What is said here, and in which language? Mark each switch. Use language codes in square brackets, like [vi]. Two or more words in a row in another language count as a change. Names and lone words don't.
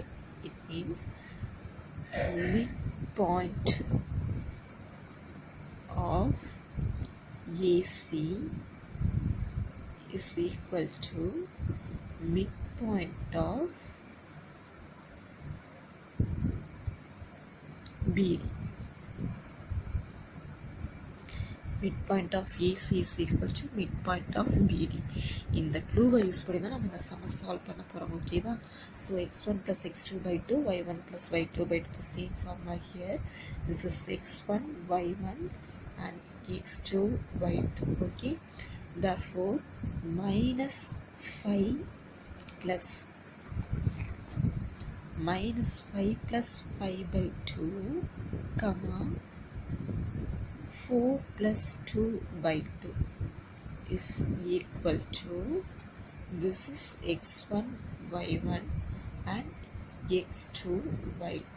[en] It means midpoint of AC is equal to midpoint of BD. Midpoint of AC is equal to midpoint of BD. [ta] இந்த க்ளூவை யூஸ் பண்ணி தான் நம்ம இந்த சம்ம சால்வ் பண்ண போகிறோம். [en] ஓகேவா? ஸோ x1 plus x2 by 2, y1 plus y2 by 2. The same formula here. This is x1 y1 and x2 y2. Okay. Therefore, minus 5 plus 5 by 2, comma 4 plus 2 by 2 is equal to, this is x1 y1 and x2 y2.